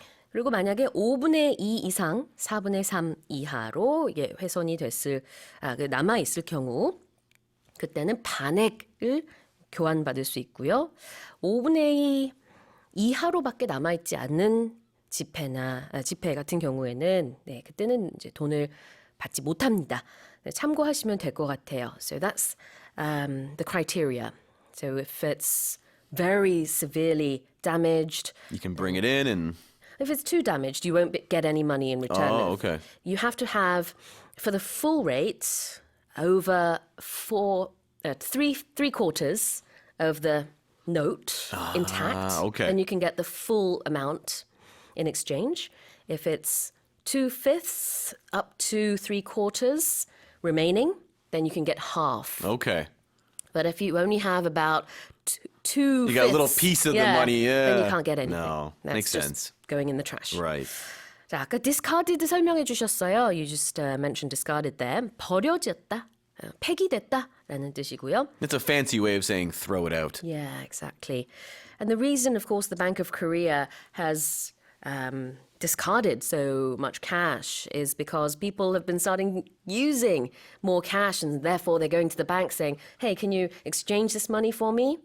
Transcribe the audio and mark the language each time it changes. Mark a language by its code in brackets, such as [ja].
[ko] 그리고 만약에 5분의 2 이상, 4분의 3 이하로 이게 훼손이 남아있을 경우 그때는 반액을 교환받을 수 있고요. 5분의 2 이하로밖에 남아있지 않는 지폐 같은 경우에는 그때는 이제 돈을 받지 못합니다. 참고하시면 될 것 같아요. [en] So that's the criteria. So if it's very severely damaged, You can bring it in and... if it's too damaged, you won't get any money in return. Oh, okay. You have to have, for the full rate, over three quarters of the note intact. Okay. Then you can get the full amount in exchange. If it's 2/5 up to 3/4 remaining, then you can get half. Okay. But if you only have about two, You got a little piece of the money, then you yeah. can't get anything. No, That's makes just sense. going in the trash. Right. [ko] 자, 아까 discarded 설명해 주셨어요. [en] You just mentioned discarded there. [ko] 버려졌다, 폐기됐다라는 뜻이고요. [en] It's a fancy way of saying throw it out. Yeah, exactly. And the reason, of course, the Bank of Korea has discarded so much cash is because people have been starting using more cash and therefore they're going to the bank saying, hey, can you exchange this money for me?